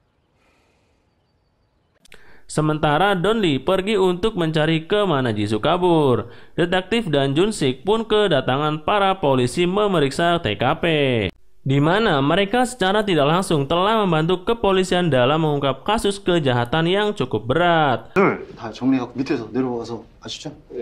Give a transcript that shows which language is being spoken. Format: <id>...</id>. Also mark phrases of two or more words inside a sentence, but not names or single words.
<id>Sementara Don Lee pergi untuk mencari kemana Jisoo kabur. Detektif dan Jun-sik pun kedatangan para polisi memeriksa TKP, di mana mereka secara tidak langsung telah membantu kepolisian dalam mengungkap kasus kejahatan yang cukup berat.</id> <ko>다 정리하고 밑에서 내려와서 아시죠?</ko>